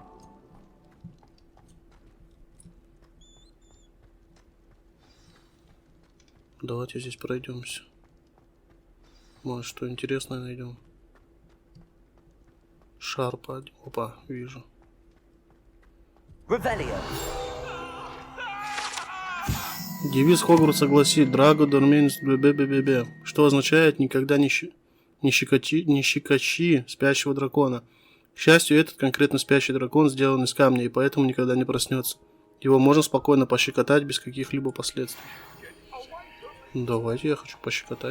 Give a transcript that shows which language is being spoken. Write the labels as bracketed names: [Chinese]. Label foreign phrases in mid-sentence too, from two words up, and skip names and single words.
[Russian] Давайте здесь пройдемся. Может, что интересное найдем. Шарпа. Опа, вижу. Revelio. Девиз Хогвартса гласит [Latin] «Draco dormiens [Russian] бе-бе-бе-бе», что означает «никогда не щекочи спящего дракона». К счастью, этот конкретно спящий дракон сделан из камня и поэтому никогда не проснется. Его можно спокойно пощекотать без каких-либо последствий. Давайте, я хочу пощекотать.